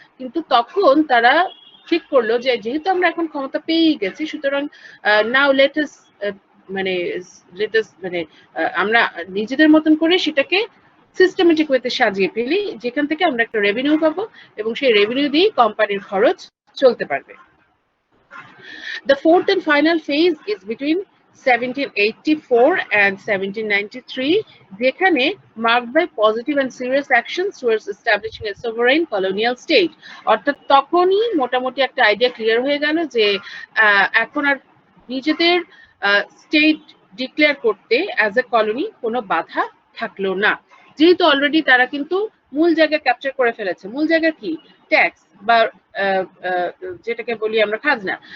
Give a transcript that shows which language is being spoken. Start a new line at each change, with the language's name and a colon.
Bangla: কিন্তু তখন তারা ঠিক করলো যে যেহেতু আমরা এখন ক্ষমতা পেয়েই গেছি, সুতরাং
English: now let us
Bangla: মানে মানে আমরা নিজেদের মতন করে সেটাকে সিস্টেমেটিক ওয়েতে সাজিয়ে ফেলি, যেখান থেকে আমরা একটা রেভিনিউ পাবো এবং সেই রেভিনিউ দিয়েই কোম্পানির খরচ চলতে পারবে।
English: The fourth and final phase is between 1784 and 1793, যেখানে marked by positive and serious actions towards establishing a sovereign colonial state.
Bangla: অর্থাৎ তখনই মোটামুটি একটা আইডিয়া ক্লিয়ার হয়ে গেল যে এখন আর নিজেদের স্টেট ডিক্লেয়ার করতে
English: as a colony
Bangla: কোনো বাধা থাকলো না, যেহেতু অলরেডি তারা কিন্তু মূল জায়গা ক্যাপচার করে ফেলেছে। মূল জায়গা কি? ট্যাক্স বা যেটাকে বলি আমরা খাজনা।